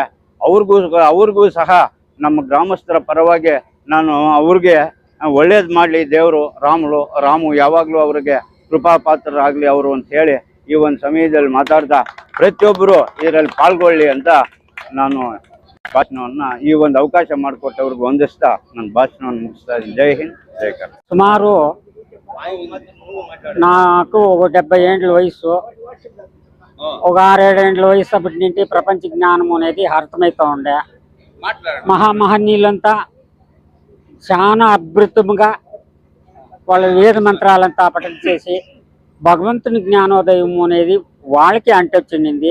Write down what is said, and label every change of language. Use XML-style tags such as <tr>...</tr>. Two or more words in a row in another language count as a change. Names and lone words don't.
<kn>ಅವ್ರಿಗೂ ಸಹ ನಮ್ಮ ಗ್ರಾಮಸ್ಥರ ಪರವಾಗಿ ನಾನು ಅವ್ರಿಗೆ ಒಳ್ಳೇದು ಮಾಡಲಿ ದೇವರು. ರಾಮು ಯಾವಾಗಲೂ ಅವ್ರಿಗೆ ಕೃಪಾಪಾತ್ರರಾಗಲಿ ಅವರು ಅಂತ ಹೇಳಿ ಈ ಒಂದು ಸಮಯದಲ್ಲಿ ಮಾತಾಡ್ತಾ ಪ್ರತಿಯೊಬ್ಬರು ಇದರಲ್ಲಿ ಪಾಲ್ಗೊಳ್ಳಿ ಅಂತ ನಾನು ಭಾಷಣವನ್ನು, ಈ ಒಂದು ಅವಕಾಶ ಮಾಡಿಕೊಟ್ಟವ್ರಿಗೆ ವಂದಿಸ್ತಾ ನನ್ನ ಭಾಷಣವನ್ನು ಮುಗಿಸ್ತಾ ಇದ್ದೀನಿ. ಜೈ ಹಿಂದ್, ಜೈ ಕರ್ನಾಟಕ.</kn> <te>సుమారు నాకు ఒక 70 ఏండ్ల వయసు, ఒక 6-7 ఏండ్ల వయసు అప్పటి నుండి ప్రపంచ జ్ఞానం అనేది అర్థమవుతూ ఉండే. మహామహనీయులంతా చాలా అద్భుతంగా వాళ్ళ వేద మంత్రాలంతా పఠన చేసి భగవంతుని జ్ఞానోదయం అనేది వాళ్ళకి అంటొచ్చింది.</te>